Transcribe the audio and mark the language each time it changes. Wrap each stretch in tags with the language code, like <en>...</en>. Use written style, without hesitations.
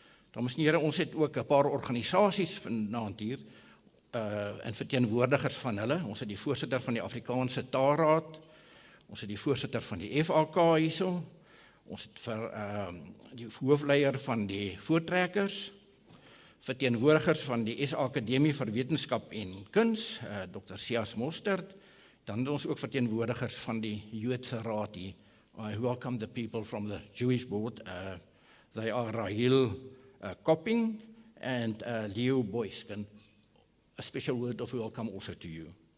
<af>Dames en here, ons het ook 'n paar organisasies vanaand hier, en verteenwoordigers van hulle. Ons het die voorsitter van die Afrikaanse Taalraad, ons het die voorsitter van die FAK hierso, ons het vir die hoofleier van die voortrekkers, verteenwoordigers van die SA Akademie vir Wetenskap en Kuns, Dr. Sias Mostert, dan het ons ook verteenwoordigers van die Joodse Raad hier.</af> <en>I welcome the people from the Jewish board. They are Rahil Kopping and Leo Boysken. A special word of welcome also to you.</en>